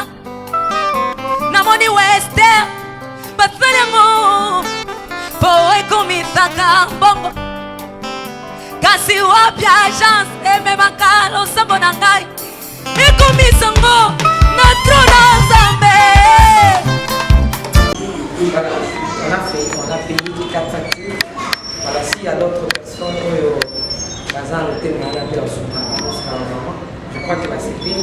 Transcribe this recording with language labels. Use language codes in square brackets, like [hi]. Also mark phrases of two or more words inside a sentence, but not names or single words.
[ln] Namoni wester basali yango po ekomisaka mbongo. Kasi wapi agence ememaka losambo na ngai ekomisango na trona Nzambe. [fr] On a payé 4 factures. Voilà, s'il y a d'autres personnes qui je crois que c'est bien.